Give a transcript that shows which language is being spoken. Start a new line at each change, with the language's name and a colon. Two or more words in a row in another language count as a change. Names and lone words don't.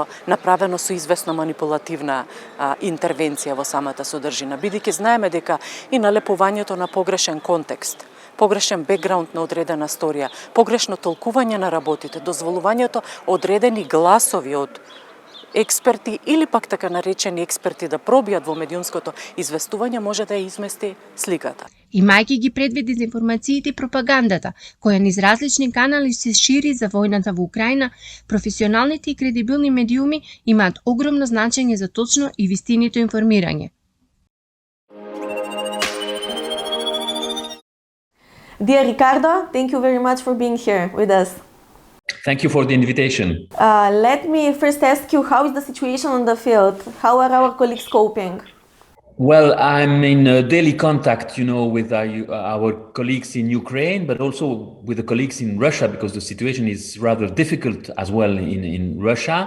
Macedonian: направено со известна манипулативна интервенција во самата содржина, бидејќи знаеме дека и налепувањето на погрешен контекст, погрешен бекграунд на одредена сторија, погрешно толкување на работите, дозволувањето одредени гласови од експерти или пак така наречени експерти да пробијат во медиумското известување може да ја измести сликата. Имајќи ги предвид дезинформациите и пропагандата, која низ различни канали се шири за војната во Украина, професионалните и кредибилни медиуми имаат огромно значење за точно и вистинито информирање.
English: Dear Ricardo, thank you very much for being here with us. Thank you for the invitation. Let me first ask you, how is the situation on the field? How are our colleagues coping? Well, I'm in daily contact, with our colleagues in Ukraine, but also with the colleagues in Russia, because the situation is rather difficult as well in Russia.